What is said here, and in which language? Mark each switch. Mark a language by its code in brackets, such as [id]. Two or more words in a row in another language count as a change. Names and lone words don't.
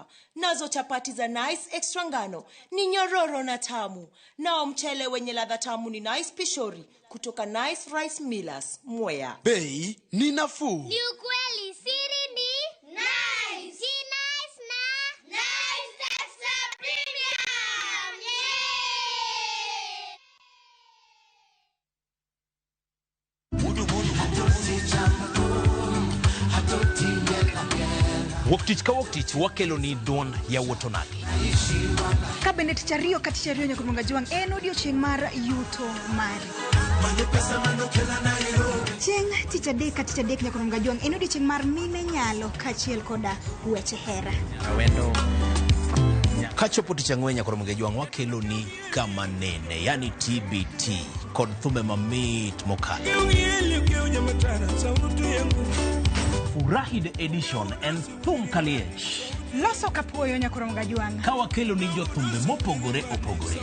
[sw] Nazo chapati za Nice Extra ngano ni nyororo na tamu. Nao mchele wenye ladha tamu ni Nice Pishori kutoka Nice Rice Millers, Mwea. Bei ni nafuu. Ni ukweli, siri ni Nice. Si Nice na Nice Extra Premium. [luo] Woktich ka woktich wakelo ni duon ya wotonagi. Kabinet chario kati chario nyakumunga juang en odiochieng' mar yuto mari. Chieng' tich adek kati tich adek nyakumunga juang en odiochieng' mar mine nyalo kachiel koda weche hera. Awendo. Kachopo tich ang'wen nyakumunga juang wakelo ni kama nene, yani TBT, kod thume mamit mokalo. Furahi [en] the edition and [luo] thum kaliech. Loso kapuoyo nyakumunga juang. Ka wakelo ni jothumbe mopogore opogore.